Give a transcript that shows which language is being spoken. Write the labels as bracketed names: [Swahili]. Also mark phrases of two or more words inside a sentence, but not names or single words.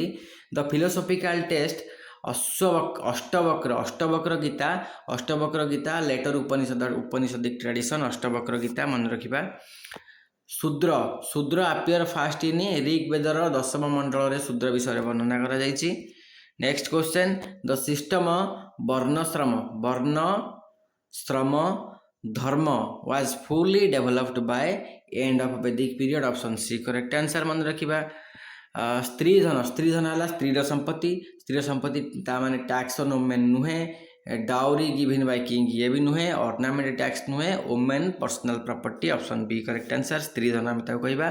[English] the philosophical text ଅଷ୍ଟବକ୍ର ଗୀତା later Upanishadic tradition. [Odia] ଅଷ୍ଟବକ୍ର ଗୀତା ମନେ ରଖିବା। [English] Shudra appear first in Rig Vedaର [Odia] 10ମ ମଣ୍ଡଳରେ ଶୂଦ୍ର ବିଷୟରେ ବର୍ଣ୍ଣନା କରାଯାଇଛି। [English] next question, the system ବର୍ଣ୍ଣଶ୍ରମ ଧର୍ମ was fully developed by end of Vedic period। option C correct answer [Odia] ମନେ ରଖିବା। ସ୍ତ୍ରୀଧନ ହେଲା ସ୍ତ୍ରୀର ସମ୍ପତ୍ତି। ସ୍ତ୍ରୀର ସମ୍ପତ୍ତି ତା ମାନେ [English] tax on women [Odia] ନୁହେଁ। [English] dowry given by king [Odia] ଇଏ ବି ନୁହେଁ। [English] ornament tax ନୁହେଁ। women personal property. option B correct answer. [Odia] ସ୍ତ୍ରୀଧନ ଆମେ ତାକୁ କହିବା।